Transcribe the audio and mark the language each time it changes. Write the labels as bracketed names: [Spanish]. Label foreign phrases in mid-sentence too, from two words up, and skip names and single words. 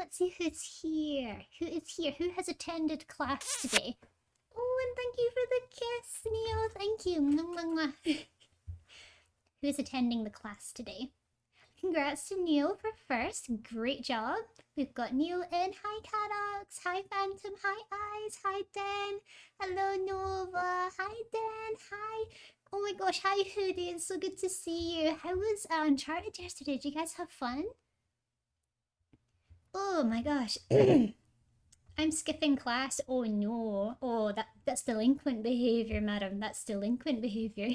[English] Let's see who's here. Who is here? Who has attended class today? Oh, and thank you for the kiss, Neil. Thank you. Mwah, mwah. Who is attending the class today? Congrats to Neil for first. Great job. We've got Neil in. Hi, Cadox. Hi, Phantom. Hi, Eyes. Hi, Dan. Hello, Nova. Hi, Dan. Hi. Oh my gosh. Hi, Hoodie. It's so good to see you. How was Uncharted yesterday? Did you guys have fun? Oh my gosh. I'm skipping class. Oh no. Oh, that's delinquent behavior, madam. That's delinquent behavior.